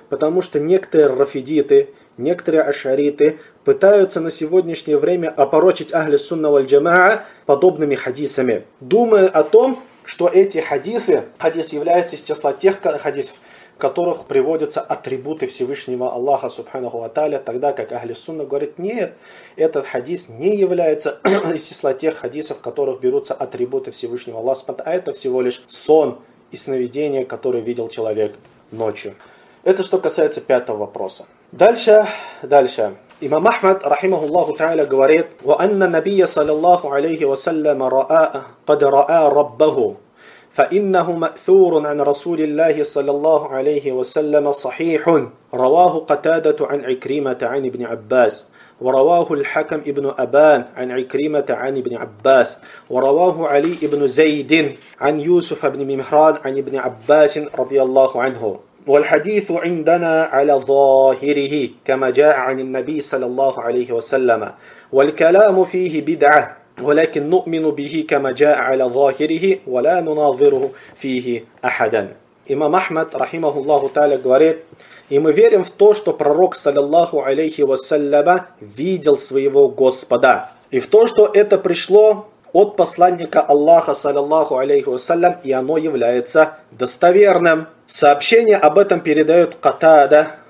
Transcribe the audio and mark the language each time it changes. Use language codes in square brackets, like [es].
[ru] Потому что некоторые рафидиты, некоторые ашариты пытаются на сегодняшнее время опорочить ахли сунна валь джамаа подобными хадисами, думая о том, что эти хадисы, хадис является из числа тех хадисов, в которых приводятся атрибуты Всевышнего Аллаха, субханаху ва тааля, тогда как ахли сунна говорит, нет, этот хадис не является из числа тех хадисов, в которых берутся атрибуты Всевышнего Аллаха, а это всего лишь сон и сновидение, которое видел человек ночью. Это что касается пятого вопроса. Дальше. Имам Ахмад, рахимахуллаху та'аля, говорит, [ar] وَأَنَّ نَبِيَّ صَلَى اللَّهُ عَلَيْهِ وَسَلَّمَ رَآ قَدْ رَآ رَبَّهُ فَإِنَّهُ مَأْثُورٌ عَنْ رَسُولِ اللَّهِ صَلَى اللَّهُ عَلَيْهِ وَسَلَّمَ صَحِيحٌ رَوَاهُ قَتَادَةُ عَنْ عِكْرِيمَةَ عَنْ إِبْنِ عَبَّاسٍ ورواه الحكم ابن أبان عن عكرمة عن ابن عباس ورواه علي ابن زيد عن يوسف ابن مهران عن ابن عباس رضي الله عنه والحديث عندنا على ظاهره كما جاء عن النبي صلى الله عليه وسلم والكلام فيه بدعة ولكن نؤمن به كما جاء على ظاهره ولا نناظره فيه أحدا. إمام أحمد رحمه الله تعالى [ru] говорит: и мы верим в то, что пророк, саллиллаху алейхи вассаляма, видел своего Господа. И в то, что это пришло от посланника Аллаха, саллиллаху алейхи вассалям, и оно является достоверным. Сообщение об этом передает Катада,